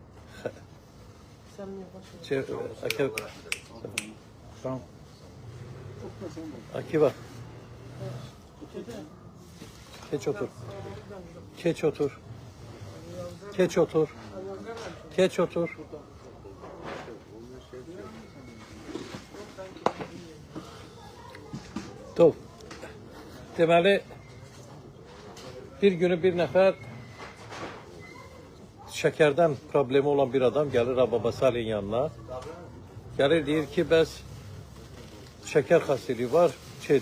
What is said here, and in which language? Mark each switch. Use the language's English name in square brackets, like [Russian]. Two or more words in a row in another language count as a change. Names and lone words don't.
[Turkish] Akiva. Geç otur. Geç otur. Geç otur. Geç otur. Top. [Azerbaijani] Deməli, bir günü bir nəfər şəkərdən problemi olan bir adam gəlir Rababa Salih'in yanına. Gəlir deyir ki, bəs şəkər xəstəliyi var, şeydir.